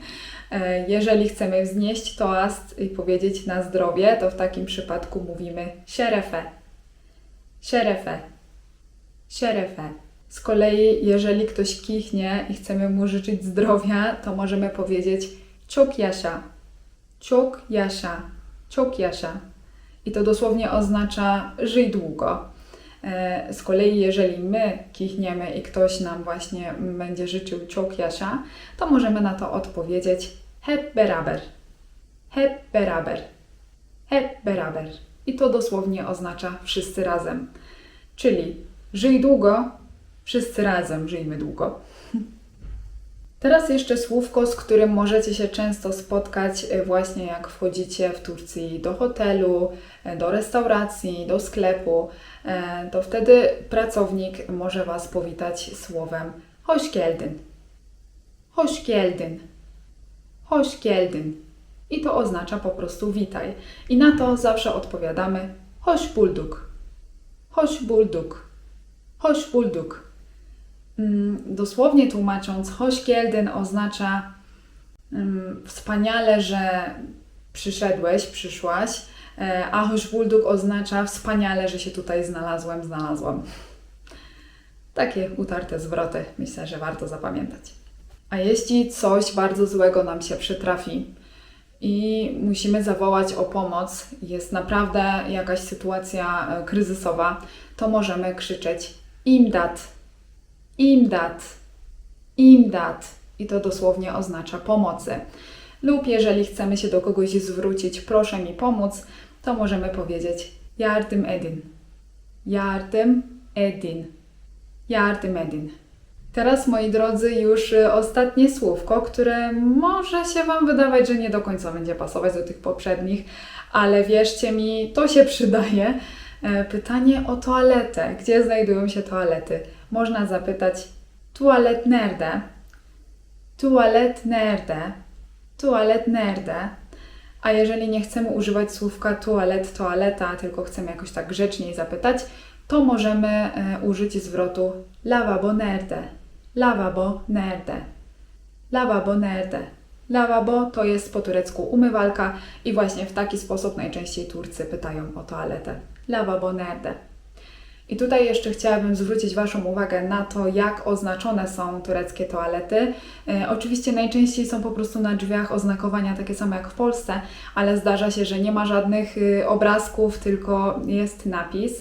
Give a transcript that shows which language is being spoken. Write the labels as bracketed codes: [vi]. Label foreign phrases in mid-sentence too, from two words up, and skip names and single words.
[pl] Jeżeli chcemy wznieść toast i powiedzieć na zdrowie, to w takim przypadku mówimy [tr] şerefe, şerefe, şerefe. [pl] Z kolei, jeżeli ktoś kichnie i chcemy mu życzyć zdrowia, to możemy powiedzieć [tr] çok yaşa, çok yaşa, çok yaşa. [pl] I to dosłownie oznacza żyj długo. Z kolei, jeżeli my kichniemy i ktoś nam właśnie będzie życzył [tr] çok yaşa, [pl] to możemy na to odpowiedzieć [tr] hep beraber, hep beraber, hep beraber. [pl] I to dosłownie oznacza wszyscy razem. Czyli żyj długo, wszyscy razem żyjmy długo. Teraz jeszcze słówko, z którym możecie się często spotkać właśnie jak wchodzicie w Turcji do hotelu, do restauracji, do sklepu, to wtedy pracownik może Was powitać słowem [tr] hoş geldin, hoş geldin, hoş geldin. [pl] I to oznacza po prostu witaj. I na to zawsze odpowiadamy [tr] hoş bulduk, hoş bulduk, hoş bulduk. [pl] Dosłownie tłumacząc, [tr] hoş geldin [pl] oznacza wspaniale, że przyszedłeś, przyszłaś, a [tr] hoş bulduk [pl] oznacza wspaniale, że się tutaj znalazłem, znalazłam. Takie utarte zwroty, myślę, że warto zapamiętać. A jeśli coś bardzo złego nam się przytrafi i musimy zawołać o pomoc, jest naprawdę jakaś sytuacja kryzysowa, to możemy krzyczeć [tr] imdat, imdat, imdat. [pl] I to dosłownie oznacza pomocy. Lub jeżeli chcemy się do kogoś zwrócić, proszę mi pomóc, to możemy powiedzieć [tr] yardım edin, yardım edin, yardım edin. [pl] Teraz, moi drodzy, już ostatnie słówko, które może się Wam wydawać, że nie do końca będzie pasować do tych poprzednich, ale wierzcie mi, to się przydaje. Pytanie o toaletę. Gdzie znajdują się toalety? Można zapytać [tr] toalet nerde, toalet nerde, toalet nerde. [pl] A jeżeli nie chcemy używać słówka toalet, toaleta, tylko chcemy jakoś tak grzeczniej zapytać, to możemy użyć zwrotu [tr] lavabo nerde, lavabo nerde, lavabo nerde. [pl] Lavabo to jest po turecku umywalka i właśnie w taki sposób najczęściej Turcy pytają o toaletę. [tr] Lavabo nerde. [pl] I tutaj jeszcze chciałabym zwrócić Waszą uwagę na to, jak oznaczone są tureckie toalety. Oczywiście najczęściej są po prostu na drzwiach oznakowania takie same jak w Polsce, ale zdarza się, że nie ma żadnych obrazków, tylko jest napis.